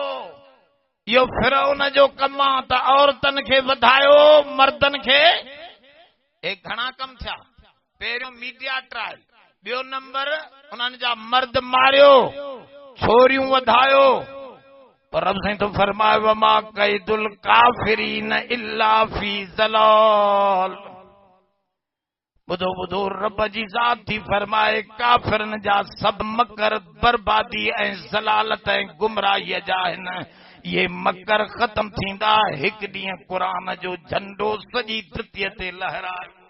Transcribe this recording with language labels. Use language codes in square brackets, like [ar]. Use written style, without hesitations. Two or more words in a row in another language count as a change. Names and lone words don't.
[sd] इहो फिरौन जो कमु आहे त औरतनि खे वधायो मर्दनि खे। हे घणा कम थिया। पहिरियों मीडिया ट्रायल, ॿियो नंबर उन्हनि जा मर्द मारियो छोरियूं वधायो। पर रब साईं तो फरमाए [ar] وما كيد الكافرين إلا في ضلال. [sd] ॿुधो ॿुधो रब जी ज़ात थी फरमाए काफिरनि जा सभु मकर बर्बादी ऐं ज़लालत ऐं गुमराहीअ जा आहिनि। ये मकर ख़त्म थींदा हिकु ॾींहुं क़ुरान जो झंडो सॼी धरतीअ ते लहरायो।